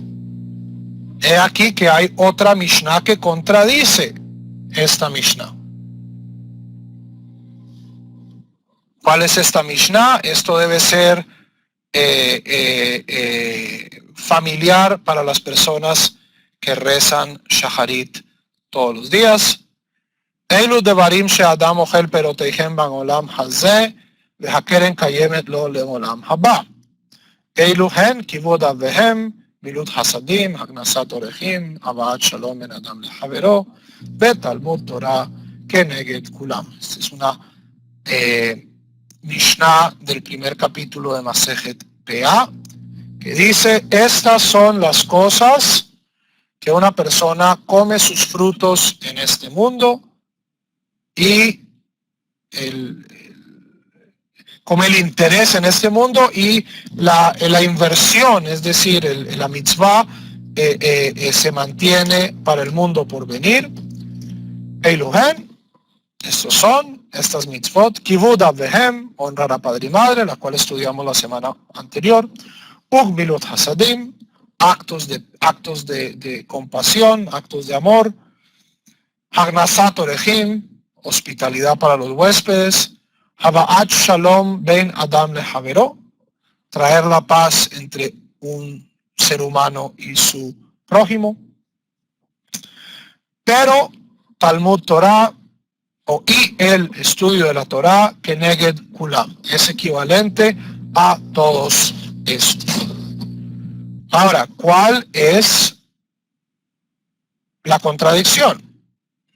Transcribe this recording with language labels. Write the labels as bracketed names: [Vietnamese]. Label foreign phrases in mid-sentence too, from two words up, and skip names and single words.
[Spanish] He aquí que hay otra Mishnah que contradice esta Mishnah. ¿Cuál es esta Mishnah? Esto debe ser familiar para las personas que rezan Shaharit todos los días. [Hebrew] אלו דברים שאדם אוכל פירותיהם בעולם הזה והקרן קיימת לו לעולם הבא. אלו הן כיבוד אב ואם גמילות חסדים הכנסת אורחים והבאת שלום בין אדם לחברו ותלמוד תורה כנגד כולם. [Spanish] Esta es una Mishnah del primer capítulo de Masejet Peah, que dice: estas son las cosas que una persona come sus frutos en este mundo y come el interés en este mundo y la inversión, es decir, la mitzvah se mantiene para el mundo por venir. Eiluhen, estos son estas mitzvot: [Hebrew] כיבוד אב ואם, [Spanish] honrar a padre y madre, la cual estudiamos la semana anterior. [Hebrew] וגמילות חסדים, [Spanish] actos de compasión, actos de amor. [Hebrew] הכנסת אורחים, [Spanish] hospitalidad para los huéspedes. [Hebrew] והבאת שלום בין אדם לחברו, [Spanish] traer la paz entre un ser humano y su prójimo. Pero Talmud Torah y el estudio de la Torah, [Hebrew] כנגד כולם, [Spanish] es equivalente a todos estos. Ahora, ¿cuál es la contradicción?